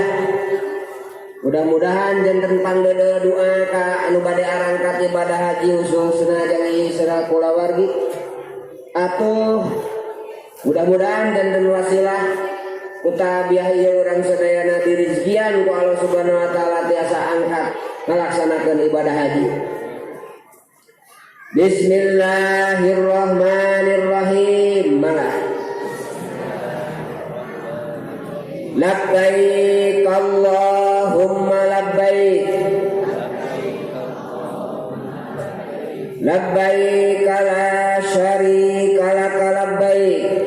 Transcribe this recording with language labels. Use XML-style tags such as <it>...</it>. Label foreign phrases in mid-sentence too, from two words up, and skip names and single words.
<su>Mudah-mudahan janten pangdeudeuh doa ka anu bade arangkat ibadah haji khususna jangi sira kulawargi atuh mudah-mudahan janten wasilah ku tabiah ieu urang sadayana dirizkian ku Allah</su> <ar>سبحانه وتعالى</ar> <su>tiasa angkat ngalaksanakeun ibadah haji.</su> <ar>بسم الله الرحمن الرحيم. لبيك اللهم لبيك لبيك لا شريك لك لبيك</ar>